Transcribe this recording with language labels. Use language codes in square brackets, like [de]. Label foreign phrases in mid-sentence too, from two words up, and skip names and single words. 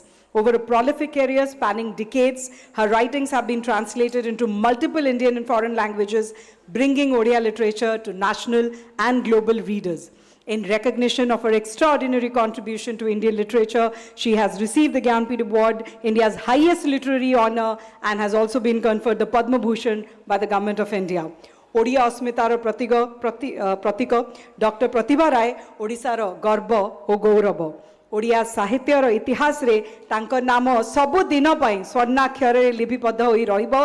[en] Over a prolific career spanning decades, her writings have been translated into multiple Indian and foreign languages, bringing Odia literature to national and global readers. In recognition of her extraordinary contribution to Indian literature, she has received the Gyanpith Award, India's highest literary honor, and has also been conferred the Padma Bhushan by the Government of India. [or] ଓଡ଼ିଆ ଅସ୍ମିତାର ପ୍ରତୀକ, Dr. Pratibha Rai, ଓଡ଼ିଶାର ଗର୍ବ ଓ ଗୌରବ. ଓଡ଼ିଆ ସାହିତ୍ୟର ଇତିହାସ ରେ ତାଙ୍କ ନାମ ସବୁ ଦିନ ପାଇଁ ସ୍ୱର୍ଣ୍ଣାକ୍ଷର ରେ ଲିପିବଦ୍ଧ ହୋଇ ରହିବ।